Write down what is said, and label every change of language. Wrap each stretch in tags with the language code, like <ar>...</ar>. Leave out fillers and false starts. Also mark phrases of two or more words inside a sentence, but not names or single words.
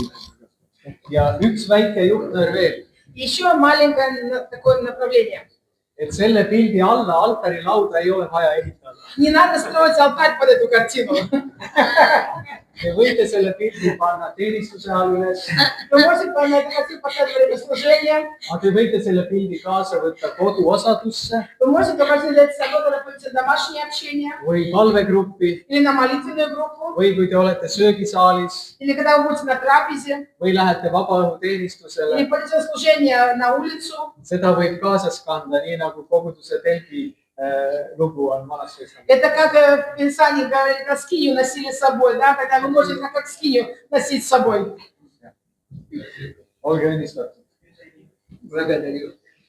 <et>Ja üks väike juhtnöör veel,</et> <ru>Еще маленькое такое направление.</ru> <et>et selle pildi alla altarilauda ei ole vaja ehitada.</et> <ru>Не надо строить алтарь под эту картину.</ru> <et>Te võite selle pildi panna teenistuse all üles,</et> <ru>Вы можете на эту картину поставить время служения.</ru> <et>aga te võite selle pildi kaasa võtta koduosadusse</et> <ru>Вы можете тоже взять с собой, когда пойдете в домашнее общение</ru> <et>või palvegruppi</et> <ru>или на молитвенную группу,</ru> <et>või kui te olete söögisaalis</et> <ru>или когда вы будете на трапезе,</ru> <et>või lähete vabaõhuteenistusele.</et> <ru>или пойдете на служение на улицу.</ru> <et>Seda võib kaasas kanda, nii nagu koguduse telgi lugu on Vanas Testamendis.</et> <ru>Это как в Писании говорит, как скинию носили с собой, да, когда вы можете как скинию носить с собой.</ru> <et>Olge õnnistatud.</et> <ru>Благодарю.</ru>